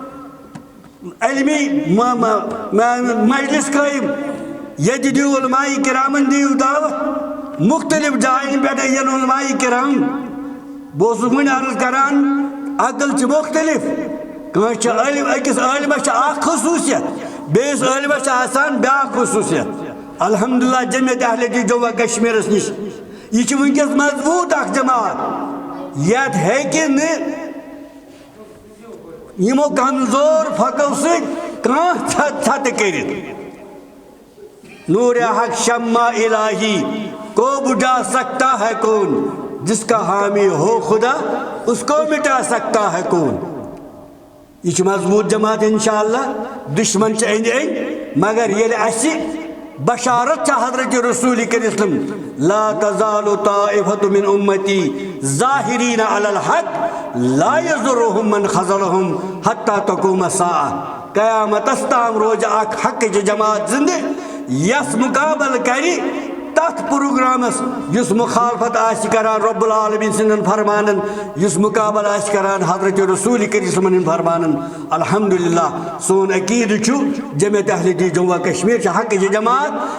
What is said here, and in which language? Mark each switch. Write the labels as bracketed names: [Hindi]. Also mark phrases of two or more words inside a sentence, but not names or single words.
[Kashmiri] علمی مجلس قٲیِم ییٚتہِ دِیِو علماء کرامن دِیِو دعوت مختلف جایَن پٮ۪ٹھ یِن علماء کرام بہٕ اوسُس وٕنۍ عرض کران عقل چھِ مختلف کٲنٛسہِ چھِ عٲلِم أکِس عٲلمَس چھِ اکھ خصوٗصیت بیٚیِس عٲلمَس چھِ آسان بیٛاکھ خصوٗصیت الحمدللہ جمعیت اہل حدیث جموں کشمیرس نِش یہ چھِ وٕنکیٚس مضبوٗط اکھ جماعت یتھ ہیٚکہِ نہٕ یِمو کمزور فقو سۭتۍ کانٛہہ ژھتہٕ کٔرِتھ [Urdu] نور حق شمع الہی کو بجھا سکتا ہے کون جس کا حامی ہو خدا اس کو مٹا سکتا ہے کون [Kashmiri] یہ چھِ مضبوٗط جماعت انشاءاللہ دشمن چھِ أنٛدۍ أنٛدۍ مگر ییٚلہِ اَسہِ بشارت چھِ حضرت رسول کریم [Arabic] لا تزال طائفة من امتی ظاہرین علی الحق لا یضرهم من خذلهم حتی تقوم الساعة [Kashmiri] قیامتس تام روزِ اکھ حقٕچ جماعت زندٕ یس مقابل کرِ تتھ پروگرامس یُس مخالفت آسہِ کران رب العالمین سٕنٛدٮ۪ن فرمانن یُس مقابل آسہِ کران حضرت رسول کریم سٕنٛدٮ۪ن فرمانن الحمدللہ سون عقیدٕ چھُ جمعیت اہل حدیث جموں کشمیر چھِ حقٕچ جماعت